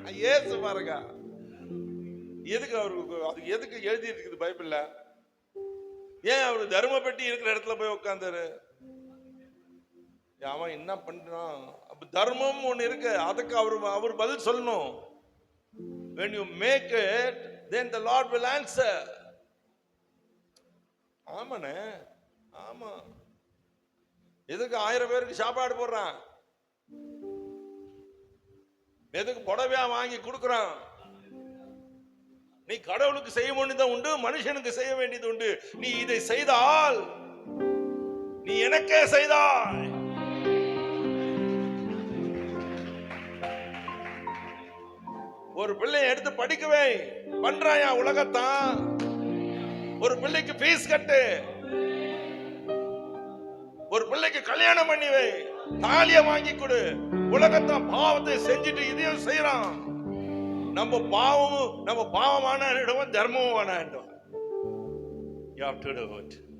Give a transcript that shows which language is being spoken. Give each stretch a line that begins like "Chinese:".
Tamil: ஏசு பாருங்க, எதுக்கு அவருக்கு, அது எதுக்கு எழுதி இருக்குது பைபிள்ல? ஏன் அவரு தர்ம பெட்டி இருக்கிற இடத்துல போய் உட்கார்ந்தாரு? அவன் என்ன பண்றான்? அப்ப தர்மம் ஒண்ணு இருக்கு, அதுக்கு அவர் பதில் சொல்லணும்.
English: When you make it, then the Lord will answer.
Tamil: ஆமாண்ணே, ஆமா. எதுக்கு 1000 பேருக்கு சாப்பாடு போடுறான்? எதுக்கு புடவையா வாங்கி கொடுக்குறான்? நீ கடவுளுக்கு செய்ய வேண்டியது உண்டு, மனுஷனுக்கு செய்ய வேண்டியது உண்டு. நீ இதை செய்தால் நீ எனக்கே செய்தாய். ஒரு பிள்ளையை எடுத்து படிக்கவே பண்றாயா உலகத்தான். ஒரு பிள்ளைக்கு ஃபீஸ் கட்டு, ஒரு பிள்ளைக்கு கல்யாணம் பண்ணிவை, தாலிய வாங்கி கொடு. உலகத்தான் பாவத்தை செஞ்சுட்டு இதையும் செய்யறான். நம்ம பாவமான தர்மம் வேணாம்.
English: You have to do it.